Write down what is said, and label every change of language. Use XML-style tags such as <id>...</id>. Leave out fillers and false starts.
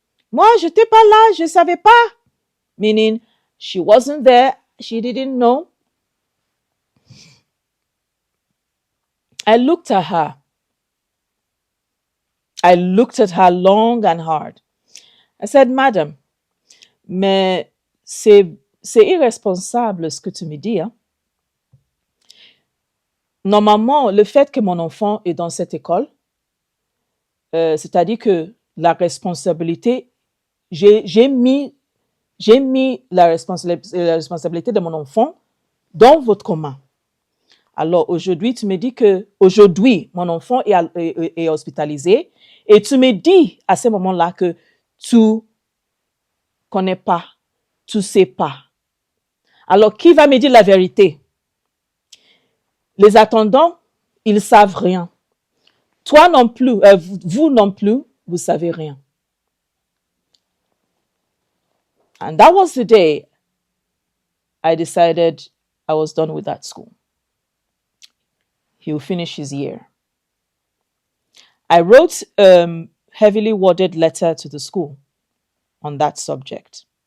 <fr>Moi, j'étais pas là, je savais pas.</fr> <en>Meaning, she wasn't there, she didn't know. I looked at her. I looked at her long and hard. I said, Madam,</en> <fr>mais c'est irresponsable ce que tu me dis. Hein? Normalement, le fait que mon enfant est dans cette école, c'est-à-dire que la responsabilité, j'ai mis la responsabilité de mon enfant dans votre commun. Alors aujourd'hui, tu me dis que aujourd'hui, mon enfant est hospitalisé et tu me dis à ce moment-là que tu connais pas, tu sais pas. Alors qui va me dire la vérité? Les attendants, ils savent rien. Toi non plus, vous non plus, vous savez rien.</fr> <en>And that was the day I decided I was done with that school. He will finish his year. I wrote a heavily worded letter to the school on that subject.</en>